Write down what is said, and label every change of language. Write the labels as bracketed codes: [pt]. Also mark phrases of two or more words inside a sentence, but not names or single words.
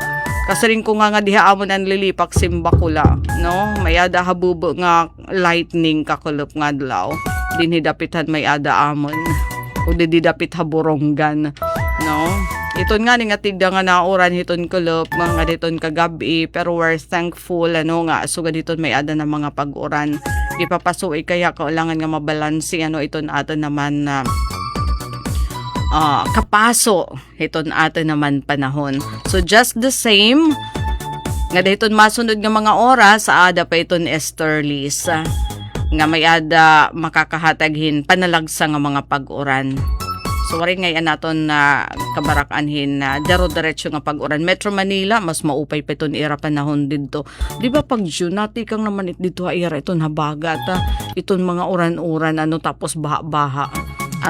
[war] Kasi rin ko nga diha amon ang lilipak simbakula. No? May ada habubo nga lightning kakulop nga adlaw. Dinhidapitan may ada amon. O dididapit haburonggan, no? Iton nga nga tigda nga nauran hiton kulop mga diton kagabi pero [en] we're thankful [war] nga sugad diton may ada na mga pag-uran. Ipapasuoy kaya kailangan nga mabalansi iton aton naman na kapaso hiton aton naman panahon. [en] So just the same [war] nga diton masunod nga mga oras sa ada pa iton Esterlis. Nga may ada makakahataghin panalagsa nga mga pag-uran. So wari ngayon naton na kabarakanhin na dero-diretso nga pag-uran. Metro Manila mas maupay pa iton ira panahon dito. [tl] Di ba [war] pag June nati kang naman dito ira iton habagat iton mga uran-uran tapos baha-baha.